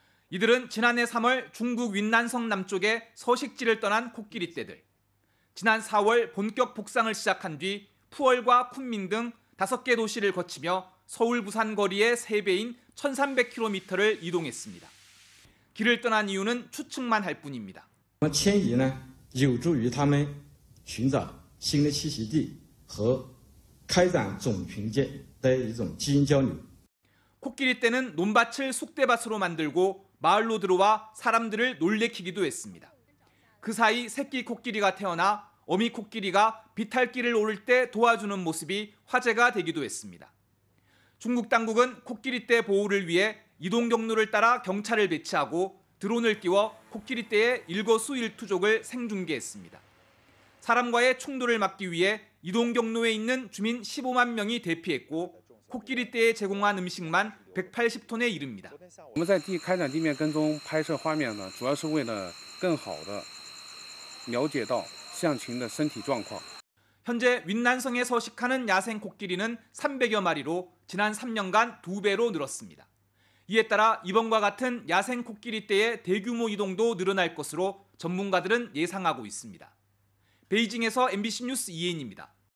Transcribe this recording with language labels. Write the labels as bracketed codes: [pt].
[ko] 이들은 지난해 3월 중국 윈난성 남쪽의 서식지를 떠난 코끼리떼들. 지난 4월 본격 북상을 시작한 뒤 푸얼과 쿤민 등 5개 도시를 거치며 서울 부산 거리의 3배인 1,300km를 이동했습니다. 길을 떠난 이유는 추측만 할 뿐입니다. [zh] 迁移呢有助于他们寻找新的栖息地和开展种群间的一种基因交流。 [ko] 코끼리떼는 논밭을 쑥대밭으로 만들고 마을로 들어와 사람들을 놀래키기도 했습니다. 그 사이 새끼 코끼리가 태어나 어미 코끼리가 비탈길을 오를 때 도와주는 모습이 화제가 되기도 했습니다. 중국 당국은 코끼리떼 보호를 위해 이동 경로를 따라 경찰을 배치하고 드론을 띄워 코끼리떼의 일거수일투족을 생중계했습니다. 사람과의 충돌을 막기 위해 이동 경로에 있는 주민 15만 명이 대피했고 코끼리떼에 제공한 음식만 180톤에 이릅니다. [zh] 我们在开展地面跟踪拍摄画面呢，主要是为了更好的了解到象群的身体状况。 [ko] 현재 윈난성에 서식하는 야생 코끼리는 300여 마리로 지난 3년간 2배로 늘었습니다. 이에 따라 이번과 같은 야생 코끼리 떼의 대규모 이동도 늘어날 것으로 전문가들은 예상하고 있습니다. 베이징에서 MBC 뉴스 이혜인입니다.